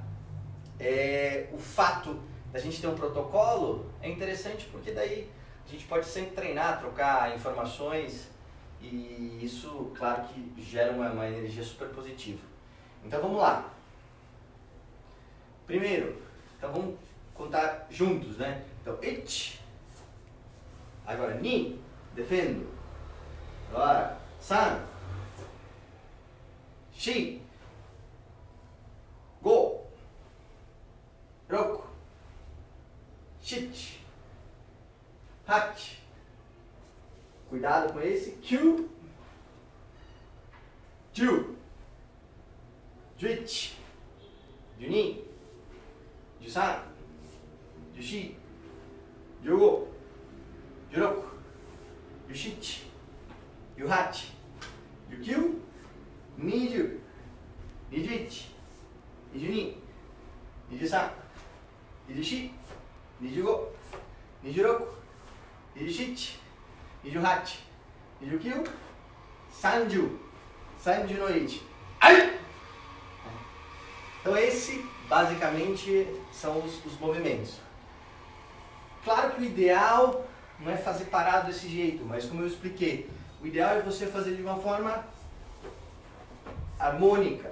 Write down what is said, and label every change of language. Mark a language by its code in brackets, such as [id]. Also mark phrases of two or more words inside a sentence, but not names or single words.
[pt] O fato da gente ter um protocolo é interessante porque daí a gente pode sempre treinar, trocar informações e isso, claro que gera uma energia super positiva. Então vamos lá. Primeiro, então vamos contar juntos, né? Então, ich. Agora, ni, defendo. Agora, [ja] 三。四. 五。六. 七。八. [pt] Cuidado com esse. [ja] 九。十. 十一。十二. 十三。十四. 十五。十六. 十七。十八. 十九。二十。二十一. 二十二。二十三。二十四. 二十五。二十六。二十七. 二十八。二十九。三十. 三十の一. Ai! [pt] Então esse, basicamente, são os movimentos. Claro que o ideal não é fazer parado desse jeito, mas como eu expliquei, o ideal é você fazer de uma forma harmônica.